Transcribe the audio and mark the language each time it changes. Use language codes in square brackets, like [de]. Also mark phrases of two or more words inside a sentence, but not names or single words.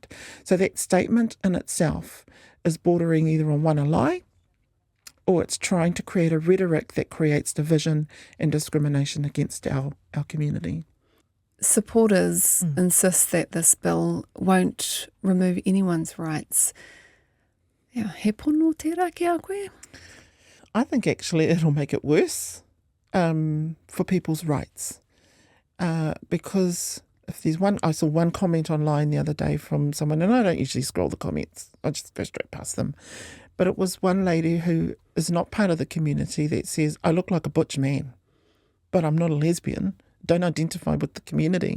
[en] So that statement in itself is bordering either on one, a lie, or it's trying to create a rhetoric that creates division and discrimination against our community. Supporters insist that this bill won't remove anyone's rights. Yeah, [mi] he pono tērā ki a koe? [en] I think actually it'll make it worse for people's rights. Because if there's one, I saw one comment online the other day from someone, and I don't usually scroll the comments, I just go straight past them. But it was one lady who is not part of the community that says, I look like a butch man, but I'm not a lesbian, don't identify with the community.